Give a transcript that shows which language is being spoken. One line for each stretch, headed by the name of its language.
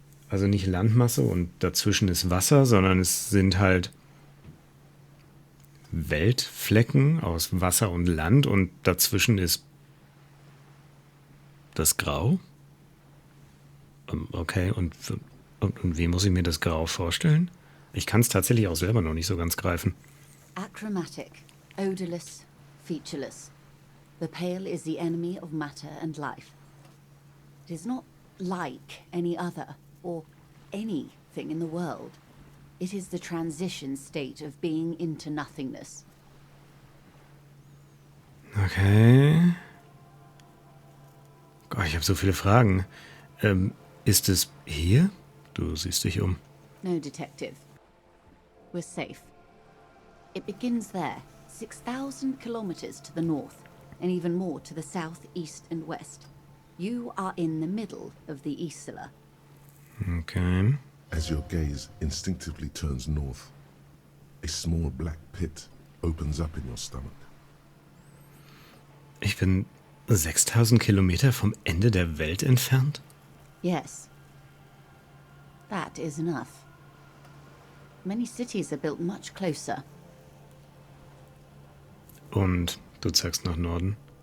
German: Also nicht Landmasse und dazwischen ist Wasser, sondern es sind halt Weltflecken aus Wasser und Land und dazwischen ist das Grau. Okay, und wie muss ich mir das Grau vorstellen? Ich kann es tatsächlich auch selber noch nicht so ganz greifen.
English: Achromatic, odorless, featureless. The Pale is the enemy of matter and life. It is not like any other, or anything in the world. It is the transition state of being into nothingness. Okay.
German: Gott, ich habe so viele Fragen. Ist es hier? Du siehst dich um.
English: No, Detective. We're safe. It begins there, 6,000 kilometers to the north, and even more to the south, east, and west. You are in the middle of the Isola. Okay. As your gaze instinctively turns north, a small black pit opens up in your stomach.
German: Ich bin 6.000 Kilometer vom Ende der Welt entfernt?
English: Yes. That is enough. Many cities are built much closer.
German: Und du zeigst nach Norden.